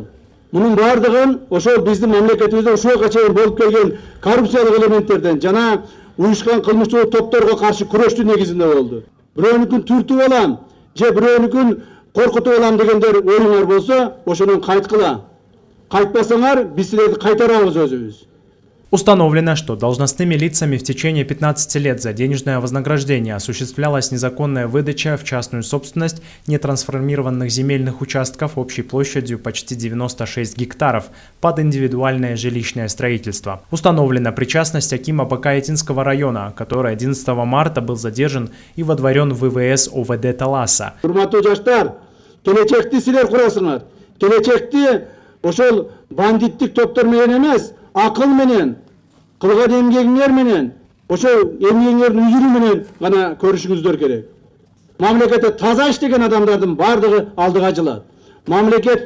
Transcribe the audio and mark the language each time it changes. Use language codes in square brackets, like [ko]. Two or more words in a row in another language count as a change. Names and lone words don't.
[ky] Мунун баардыгын ошол биздин мамлекетибизде ушуга чейин болуп келген коррупциялык элементтерден жана уюшкан кылмыштуу топторго каршы күрөштүн негизинде болду. Бирөөнүкүн түртүп алам, же бирөөнүкүн коркутуп алам дегендер оюңар болсо, ошонун кайткыла. Кайтпасаңар, биз силерди кайтарабыз өзүбүз. [ru] Установлено, что должностными лицами в течение 15 лет за денежное вознаграждение осуществлялась незаконная выдача в частную собственность нетрансформированных земельных участков общей площадью почти 96 гектаров под индивидуальное жилищное строительство. Установлена причастность акима Бакаетинского района, который 11 марта был задержан и водворен в ВВС ОВД Таласа. [ky] Урматтуу жаштар, келечекти силер курасыңар. Келечекти ошол бандиттик топтор менен эмес, акыл менен, кылган эмгегиңер менен, ошол эмгегиңердин үзүрү менен гана көрүшүңүздөр керек. Мамлекетте таза иштеген адамдардын баардыгы алдыга жылат.